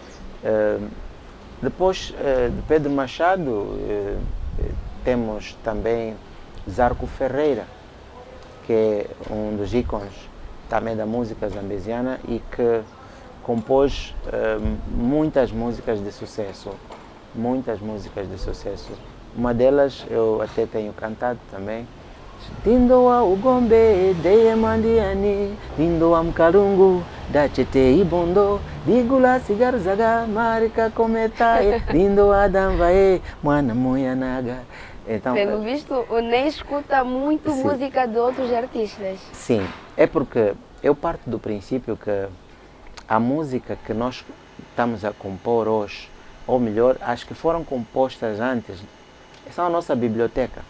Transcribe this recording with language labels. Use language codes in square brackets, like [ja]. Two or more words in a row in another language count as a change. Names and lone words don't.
[pt] Depois de Pedro Machado, temos também Zarco Ferreira, que é um dos ícones também da música zambesiana e que compôs muitas músicas de sucesso. Uma delas eu até tenho cantado também. [chw] Dindoa ugombe deye mandiani, dindoa mkalungu da chete ibondo, digula sigarzaga marika kometae, dindoa damvae mwana moyanaga. [pt] Então, pelo visto, o Ney escuta muito sim. música de outros artistas. Sim, é porque eu parto do princípio que a música que nós estamos a compor hoje, ou melhor, as que foram compostas antes, são a nossa biblioteca.